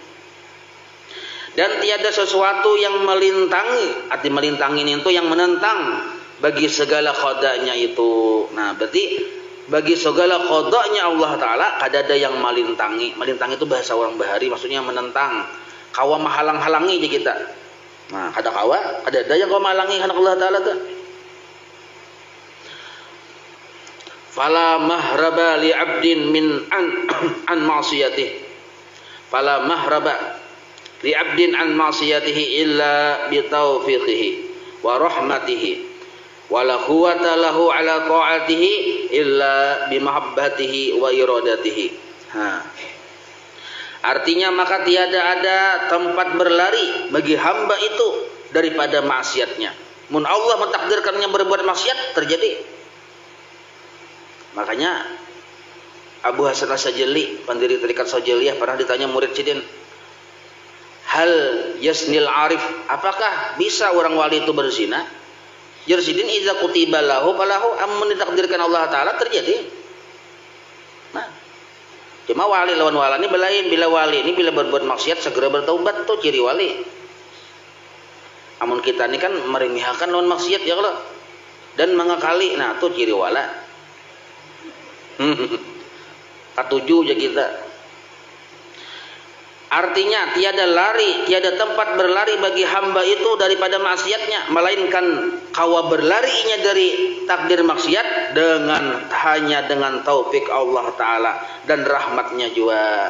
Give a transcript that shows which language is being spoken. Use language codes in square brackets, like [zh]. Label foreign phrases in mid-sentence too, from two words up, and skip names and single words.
[ms] Dan tiada sesuatu yang melintangi, arti melintangin itu yang menentang bagi segala qadanya itu. [bjn] Nah, berarti bagi segala qadanya Allah Ta'ala kadada yang melintangi. Melintangi itu bahasa orang bahari, maksudnya menentang. Kawa menghalang-halangi kita. Nah, kadada yang kawa menghalangi Allah Ta'ala tuh. [ar] فلا مهرب لعبد من عن معصيته. فلا مهرب لعبد عن معصيته إلا بتوفيقه ورحمته ولا قوة له على طاعته إلا بمحبته وإرادته. [ms] Artinya maka tiada ada tempat berlari bagi hamba itu daripada maksiatnya. [bjn] Mun Allah mentakdirkannya berbuat maksiat terjadi. Makanya Abu Hasan As-Sajali, pendiri tarekat Sajaliyah, pernah ditanya murid Sidin, [ar] هل يزني العارف, [bjn] apakah bisa orang wali itu berzina? Jar Sidin, [ar] إذا كتب له فله, [bjn] amun ditakdirkan Allah taala terjadi. Nah, cuma wali lawan wali ini belain, bila wali ini bila berbuat maksiat segera bertaubat, tuh ciri wali. Amun kita ini kan meremehkan lawan maksiat ya kalau dan mengakali, nah tuh ciri wala. Katuju aja kita. Artinya tiada lari, tiada tempat berlari bagi hamba itu daripada maksiatnya, melainkan kawa berlarinya dari takdir maksiat hanya dengan taufik Allah Ta'ala dan rahmatnya juga.